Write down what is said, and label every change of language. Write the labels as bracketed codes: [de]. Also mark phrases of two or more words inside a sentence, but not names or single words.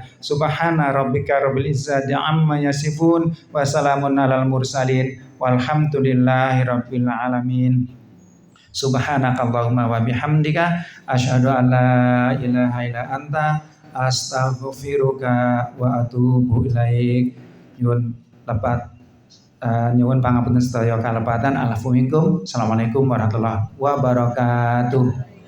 [ar] سبحان ربك رب العزة عما يصفون وسلام على المرسلين والحمد لله رب العالمين. سبحانك اللهم وبحمدك أشهد أن لا إله إلا أنت أستغفرك وأتوب إليك. [jv] Nyuwun lepat nyuwun pangapunten sedaya kalepatan. [ar] العفو منكم. السلام عليكم ورحمة الله وبركاته.